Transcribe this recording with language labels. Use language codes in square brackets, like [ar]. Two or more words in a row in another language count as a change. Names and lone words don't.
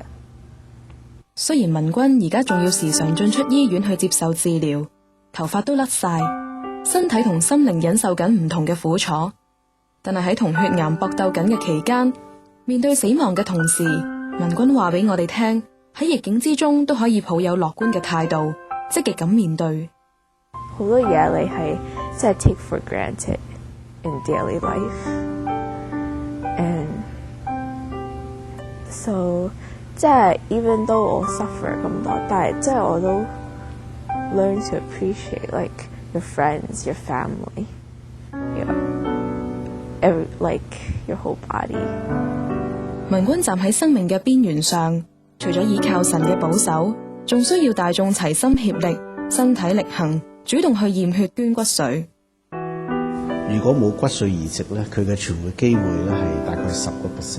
[yue] 雖然文君而家仲要時常進出醫院去接受治療，頭髮都甩晒，身體同心靈忍受緊唔同嘅苦楚，但係喺同血癌搏鬥緊嘅期間，面對死亡嘅同時，文君話俾我哋聽，喺逆境之中都可以抱有樂觀嘅態度，積極咁面對。好多嘢你係即係 [en] take for granted in daily life， and so [yue] 即係 [en] even though [yue] 我 suffer 咁多，但係即係我都 [en] learn to appreciate like your friends, your family, like your whole body。 [yue] 文君站喺生命嘅邊緣上，除咗依靠神嘅保守，仲需要大眾齊心協力，身體力行，主動去驗血捐骨髓。如果冇骨髓移植咧，佢嘅存活機會咧係大概10%。